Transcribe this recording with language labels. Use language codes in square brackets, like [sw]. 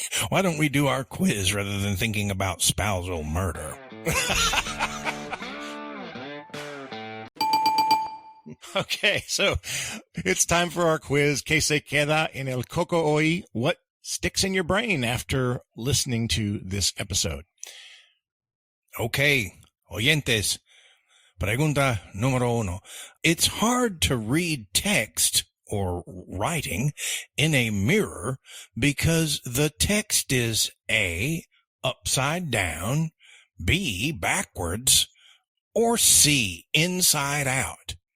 [en] Why don't we do our quiz rather than thinking about spousal murder? Okay, so it's time for our quiz. [es] ¿Qué se queda en el coco hoy? [en] What sticks in your brain after listening to this episode? [es] Okay, oyentes, pregunta número uno. [en] It's hard to read text or writing in a mirror because the text is A, upside down, B, backwards, or C, inside out.